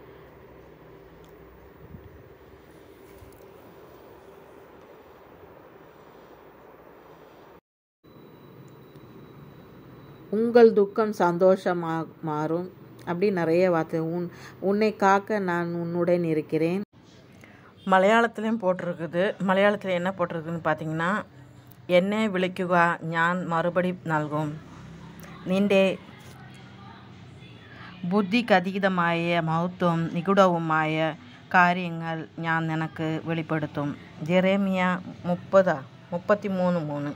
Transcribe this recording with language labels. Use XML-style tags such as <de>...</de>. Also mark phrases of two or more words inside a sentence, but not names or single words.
<ta>உங்கள் துக்கம் சந்தோஷமாக மாறும், அப்படி நிறைய வார்த்தை. உன்னை காக்க நான் உன்னுடன் இருக்கிறேன்.</ta> <ml>മലയാളത്തിലും പോട്ടിരിക്കുന്നത്.</ml> <ta>മലയാളത്തിൽ என்ன போட்டிருக்குன்னு பார்த்தீங்கன்னா,</ta> <ml>എന്നെ വിളിക്കുക ഞാൻ മറുപടി നൽകും, നിന്റെ ബുദ്ധിക്കതീതമായ മഹത്വം നിഗൂഢവുമായ കാര്യങ്ങൾ ഞാൻ നിനക്ക് വെളിപ്പെടുത്തും. ജെറേമിയ 33:3.</ml>